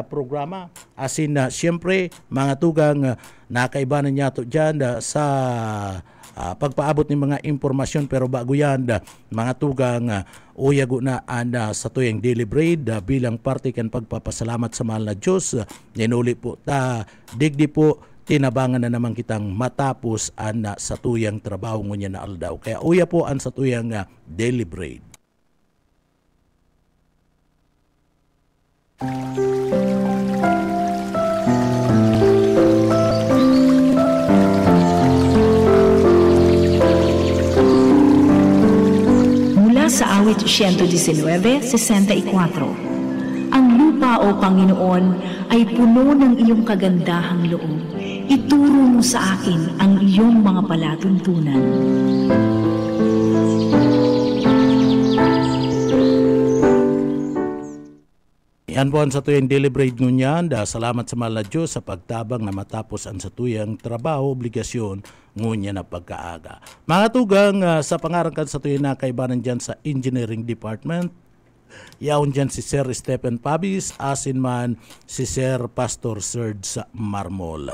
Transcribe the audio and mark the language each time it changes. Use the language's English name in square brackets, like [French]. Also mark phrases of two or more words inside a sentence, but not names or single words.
[Bikol] programa asin siyempre mga tugang nakaibanan niya to dyan sa pagpaabot ng mga impormasyon pero bago yan mga tugang uyago na sa tuyang [English] Daily Bread [Bikol] bilang parte kan pagpapasalamat sa mahal na Diyos ninuli po digdi po tinabangan na naman kitang matapos sa tuyang trabaho ngunya na aldaw. Kaya uya po sa tuyang [English] Daily Bread. [Filipino] Mula sa awit 119:64, ang lupa o Panginoon ay puno ng iyong kagandahang loob. Ituro mo sa akin ang iyong mga palatuntunan. [Bikol] Yan po ang sa tuyang [English] Daily Bread [Bikol] ngunyan. Salamat sa mahal na Diyos sa pagtabang na matapos ang sa tuyang trabaho, obligasyon ngunyan na pagkaaga. Mga tugang sa pangarangkan sa tuyang nakaibanan dyan sa Engineering Department, yaon dyan si Sir Stephen Pabis, asin man si Sir Pastor Serge Marmol.